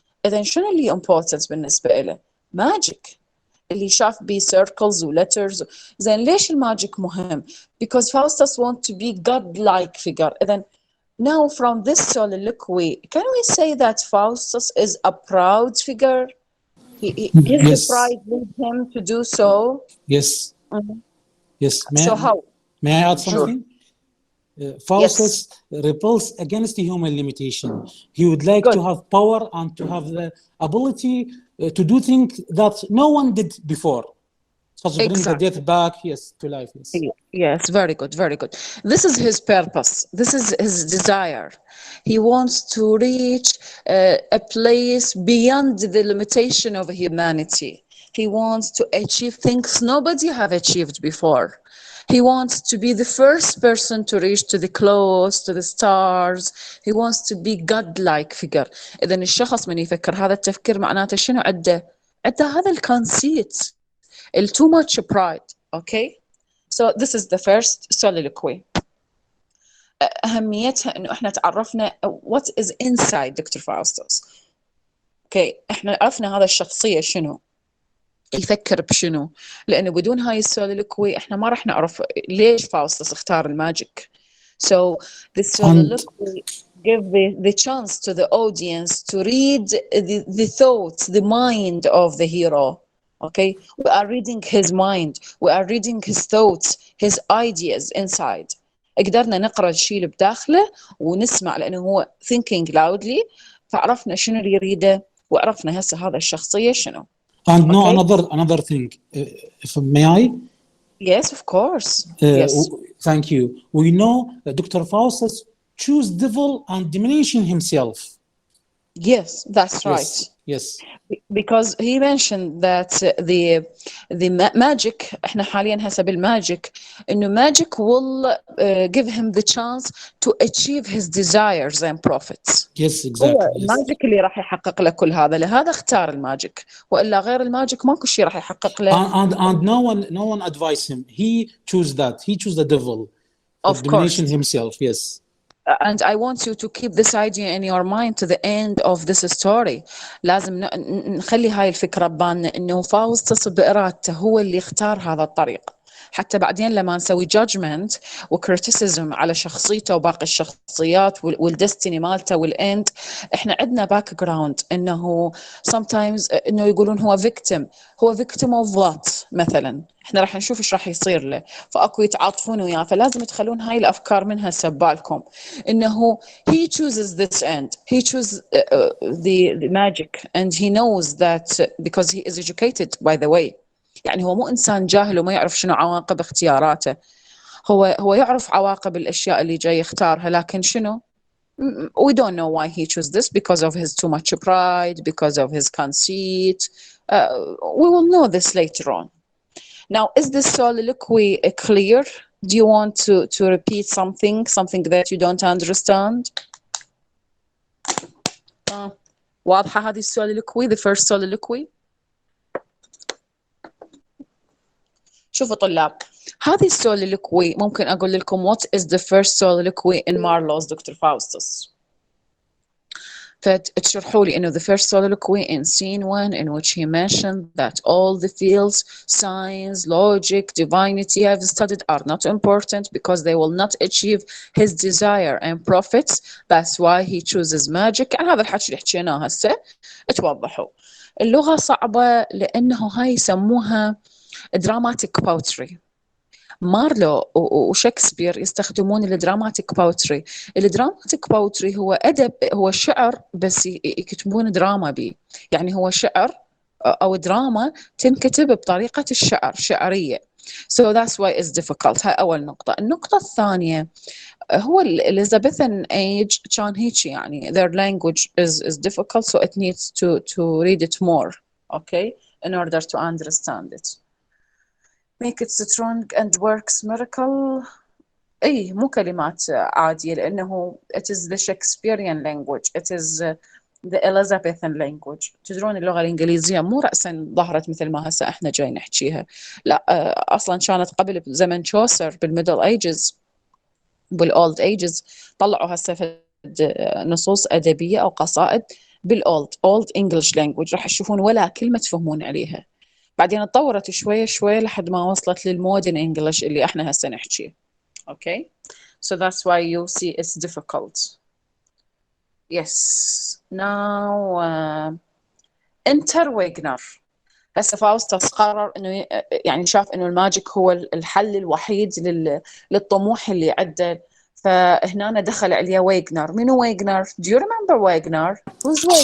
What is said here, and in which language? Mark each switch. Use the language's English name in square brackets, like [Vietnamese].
[Arabic] إذن شنو اللي important بالنسبة له؟ magic، اللي شاف بيه circles و letters. زين ليش الماجيك مهم؟ [English] because Faustus want to be God-like figure. إذن now from this soliloquy, can we say that Faustus is a proud figure? His pride leads him to do so? Yes. Mm-hmm. Yes. May I add something? Faustus rebels against the human limitation. He would like to have power and to have the ability to do things that no one did before. Such as bring the death back, to life. Yes, very good, very good. This is his purpose. This is his desire. He wants to reach a place beyond the limitation of humanity. He wants to achieve things nobody have achieved before. He wants to be the first person to reach to the close to the stars. He wants to be God-like figure. [Arabic] إذا الشخص من يفكر هذا التفكير معناته شنو عنده هذا الكونسيت [English] too much pride. Okay, so this is the first soliloquy. [Arabic] أهميتها إنه إحنا تعرفنا [English] what is inside [Arabic] دكتور فاوستس. Okay, إحنا عرفنا هذا الشخصية شنو، يفكر بشنو، لأنه بدون هاي soliloquy إحنا ما راح نعرف ليش فاوستس اختار الماجيك. [English] So the soliloquy give the chance to the audience to read the thoughts, the mind of the hero. Okay, we are reading his mind, we are reading his thoughts, his ideas inside. [Arabic] قدرنا نقرأ الشيء اللي بداخله ونسمع لأنه هو [English] thinking loudly، [Arabic] فعرفنا شنو اللي يريده وعرفنا هسه هذا الشخصية شنو. [English] And no, Okay. another thing, if may I? Yes, of course. Yes. Thank you. We know that Dr. Faustus choose devil and diminishing himself. Yes, that's right. Yes. Because he mentioned that the magic [Arabic] احنا حاليا هسه بالماجيك انه [English] magic will give him the chance to achieve his desires and profits. Yes, exactly. [Arabic] هو الماجيك اللي راح يحقق له كل هذا، لهذا اختار الماجيك، والا غير الماجيك ماكو شيء راح يحقق له. [English] And no one advised him. He chose that. He chose the devil. Of course. Diminishing himself. Yes. And I want you to keep this idea in your mind to the end of this story. [Arabic] لازم نخلي هاي الفكرة ببالنا إنه فاوستس بإرادته هو اللي اختار هذا الطريق، حتى بعدين لما نسوي judgment وكريتيسيزم على شخصيته وباقي الشخصيات والدستني مالته والإند، إحنا عندنا باك جراوند إنه sometimes إنه يقولون هو [English] victim of what [Arabic] مثلا، إحنا راح نشوف إيش راح يصير له، فأكو يتعاطفون وياه، فلازم تخلون هاي الأفكار منها سبالكم إنه [English] he chooses this end, he chooses the magic and he knows that because he is educated by the way. [Arabic] يعني هو مو إنسان جاهل وما يعرف شنو عواقب اختياراته، هو يعرف عواقب الأشياء اللي جاي يختارها، لكن شنو [English] we don't know why he chose this, because of his too much pride, because of his conceit. We will know this later on. Now, is this soliloquy clear? Do you want to repeat something that you don't understand? [Arabic] واضحة هذه [English] soliloquy, the first soliloquy? [Arabic] شوفوا طلاب، هذه soliloquy ممكن أقول لكم [English] what is the first soliloquy in Marlowe's Dr. Faustus. [Arabic] فتشرحوا لي إنه [English] the first soliloquy in scene 1 in which he mentioned that all the fields, science, logic, divinity have studied are not important because they will not achieve his desire and profits. That's why he chooses magic. [Arabic] هذا الحكي اللي حكيناه هسه توضحوا. اللغة صعبة لأنه هاي يسموها dramatic poetry. مارلو وشكسبير يستخدمون الدراماتيك بوتري. الدراماتيك بوتري هو أدب، هو شعر بس يكتبون دراما بيه، يعني هو شعر أو دراما تنكتب بطريقة الشعر شعرية. [English] So that's why it's difficult. [Arabic] هاي أول نقطة. النقطة الثانية هو [English] Elizabethan age [Arabic] كان هيك يعني [English] their language is difficult, so it needs to read it more, okay, in order to understand it. Make it strong and works miracle. [Arabic] أي مو كلمات عادية لأنه [English] it is the Shakespearean language, it is the Elizabethan language. [Arabic] تدرون اللغة الإنجليزية مو رأسا ظهرت مثل ما هسه إحنا جاي نحكيها، لا أصلا كانت قبل بزمن تشوسر بالميدل ايجز بالأولد ايجز، طلعوا هسه نصوص أدبية أو قصائد بالأولد English language، راح تشوفون ولا كلمة تفهمون عليها. بعدين اتطورت شوية لحد ما وصلت للمودرن انجلش اللي احنا هسه نحكيه. [English] Okay, so that's why you see it's difficult. Yes. Now enter Wagner. [Arabic] هسه فاوستس قرر انه يعني شاف انه الماجيك هو الحل الوحيد للطموح اللي عنده، فهنا دخل عليه ويغنر. [English] منو Wagner? Do you remember Wagner? Who's Wagner?